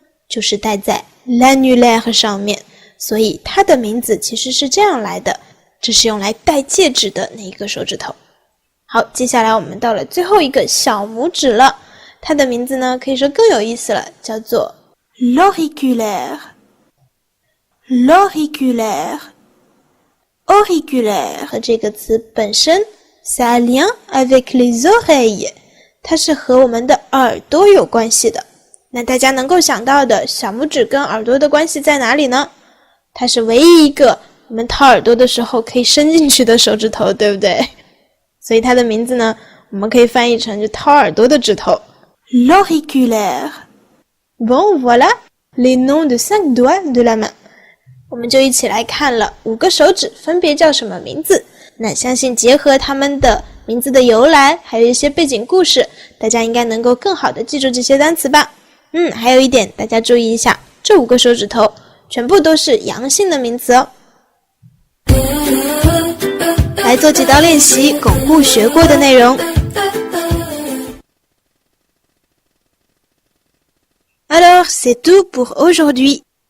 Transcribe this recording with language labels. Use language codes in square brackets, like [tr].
[zh] 就是戴在 l'annulaire 上面，所以它的名字其实是这样来的，这是用来戴戒指的那一个手指头。好，接下来我们到了最后一个小拇指了，它的名字呢可以说更有意思了，叫做 l'auriculaire。 [fr] l'auriculaire auriculaire [zh] 这个词本身 [fr] ça a lien avec les oreilles， [zh] 它是和我们的耳朵有关系的。那大家能够想到的小拇指跟耳朵的关系在哪里呢？它是唯一一个我们掏耳朵的时候可以伸进去的手指头，对不对？所以它的名字呢，我们可以翻译成就掏耳朵的指头。 [fr] L'auriculaire. Bon, voilà les noms de 5 doigts de la main. [zh] 我们就一起来看了5个手指分别叫什么名字。那相信结合他们的名字的由来，还有一些背景故事，大家应该能够更好的记住这些单词吧。还有一点大家注意一下，这5个手指头全部都是阳性的名词哦。来做几道练习，巩固学过的内容。 [fr] Alors, c'est tout pour aujourd'hui.